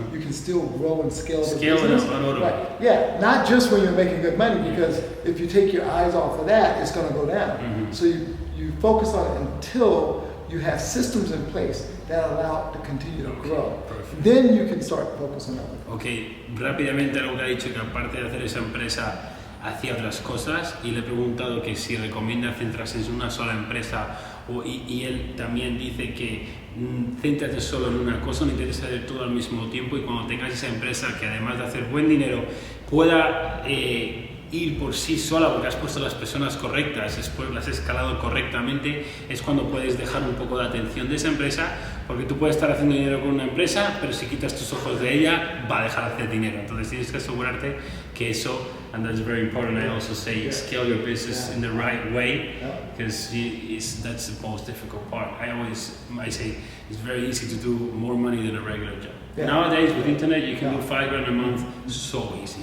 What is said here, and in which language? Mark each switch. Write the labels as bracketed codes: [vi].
[en] You can still grow and scale the business. Right. Yeah, not just when you're making good money, because if you take your eyes off of that, it's going to go down. So you focus on it until you have systems in place that allow it to continue to grow. Perfect. Then you can start focusing on it. [es] Ok, rápidamente algo que ha dicho que aparte de hacer esa empresa hacía otras cosas, y le he preguntado que si recomienda centrarse en una sola empresa, y él también dice que céntrate solo en una cosa, no intentes hacer todo al mismo tiempo, y cuando tengas esa empresa que además de hacer buen dinero pueda ir por sí sola, porque has puesto las personas correctas, después las has escalado correctamente, es cuando puedes dejar un poco de atención de esa empresa, porque tú puedes estar haciendo dinero con una empresa, pero si quitas tus ojos de ella, va a dejar de hacer dinero. Entonces tienes que asegurarte que eso, [en] and that's very important, I also say, scale your business in the right way, because that's the most difficult part. I say it's very easy to do more money than a regular job. Nowadays, with internet, you can do $5,000 a month so easy.